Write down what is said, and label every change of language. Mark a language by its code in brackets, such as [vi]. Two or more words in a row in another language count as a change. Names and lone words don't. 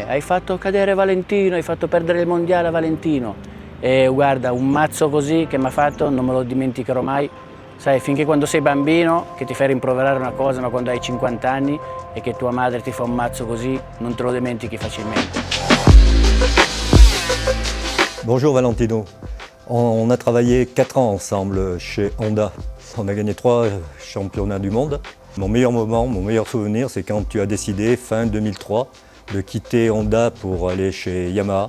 [it] Hai fatto cadere Valentino, hai fatto perdere il mondiale a Valentino. E guarda, un mazzo così che mi ha fatto non me lo dimenticherò mai. Sai, finché quando sei bambino che ti fai rimproverare una cosa, ma quando hai 50 anni e che tua madre ti fa un mazzo così, non te lo dimentichi facilmente. [fr] Bonjour Valentino, on a travaillé 4 ans ensemble chez Honda. On a gagné 3 championnats du monde. Mon meilleur moment, mon meilleur souvenir, c'est quand tu as décidé, fin 2003, de quitter Honda pour aller chez Yamaha.